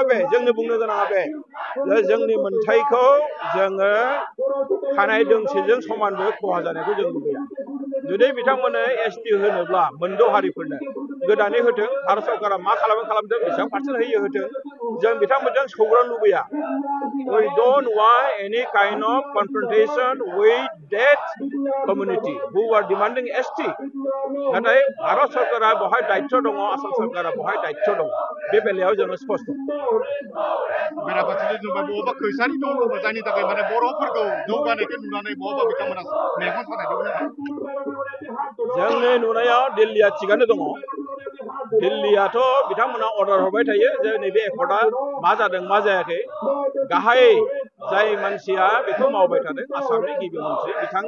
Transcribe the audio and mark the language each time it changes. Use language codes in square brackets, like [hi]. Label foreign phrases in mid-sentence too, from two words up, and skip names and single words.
[brx] बे जोंनो बुंनो गोनाङा बे जोंनि मोनथायखौ जोङो खानाय दोंसेजों समानबो खहा जानायखौ जों लुबैया जुदि बिथांमोननो एसटि होनोब्ला मोनद' हारिफोरनो गोदानै होथों भारत सरकारा मा खालामदों बेसेबां पार्सेन्ट होयो होथों जों बिथांमोनजों सौग्रावनो लुबैया [en] we don't want any kind of confrontation with that community who are demanding ST [brx] नाथाय भारत सरकारा बहाय दायित्व दङ आसाम सरकारा बहाय दायित्व दङ बे बेलायाव जोङो स्पष्ट बेराफारसेथिं जोंबा बबेबा खैसारि दङ जायनि थाखाय माने बर'फोरखौ जौगानायखौ नुनानै बबेबा बिथांमोना मेगन सानायखौ जोंनि नुनायाव दिल्लीया थिगानो दङ दिल्लीयाथ' बिथांमोना अर्डार हरबाय थायो जे नैबे एकर्डआ मा जादों मा जायाखै गाहाय जाय मानसिया बेखौ मावबाय थादों आसामनि गिबि मन्थ्रि बिथांनि